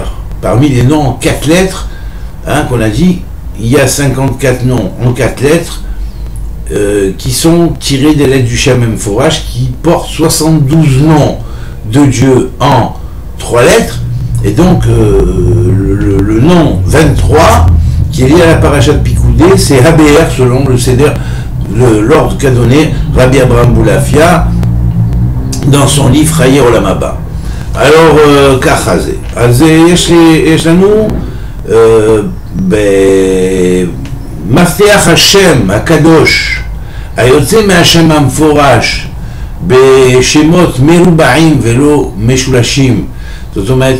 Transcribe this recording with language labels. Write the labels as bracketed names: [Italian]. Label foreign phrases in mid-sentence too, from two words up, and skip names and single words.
[French] Parmi les noms en 4 lettres, qu'on a dit, il y a 54 noms en 4 lettres qui sont tirés des lettres du [Hebrew] שם המפורש, [French] qui portent 72 noms de Dieu en 3 lettres, et donc le nom 23, qui est lié à la paracha de Pikoudé, c'est HBR selon le Seder, l'ordre qu'a donné Rabbi Abraham Aboulafia dans son livre [Hebrew] חיי עולם הבא. [French] Alors, [Hebrew] ככה זה. אז יש לנו במפתח השם הקדוש, היוצא מהשם המפורש, בשמות מרובעים ולא משולשים, זאת אומרת